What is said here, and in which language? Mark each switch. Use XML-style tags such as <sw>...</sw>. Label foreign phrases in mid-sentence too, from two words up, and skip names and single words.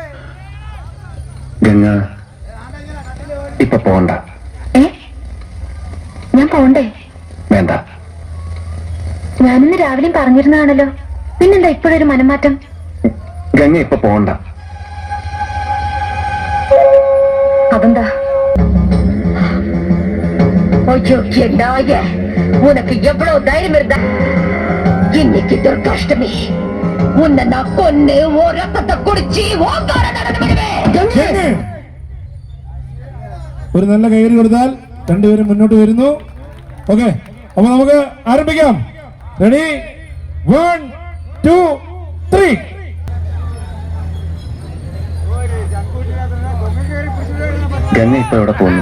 <ml>ഗംഗ ഇപ്പൊ പോണ്ട. ഞാൻ പോണ്ടേ? വേണ്ട. ഞാനിന്ന് രാവിലെയും പറഞ്ഞിരുന്നാണല്ലോ, പിന്നെന്താ ഇപ്പോഴൊരു മനംമാറ്റം? ഗംഗ ഇപ്പൊ പോണ്ട. അതെന്താ?</ml> <ta>உனக்கு எவ்வளவு தைரியம் இருந்தா இன்னைக்கு துர்காஷ்டமி உன்னை நான் கொன்னு ஓ ரத்தத்தை குடிச்சு</ta> <ml>ഒരു നല്ല കയറി കൊടുത്താൽ രണ്ടുപേരും മുന്നോട്ട് വരുന്നു. ഓക്കെ, അപ്പൊ നമുക്ക് ആരംഭിക്കാം. റെഡി, 1 2 3. ഗംഗ ഇപ്പൊ എവിടെ പോകുന്നു?</ml>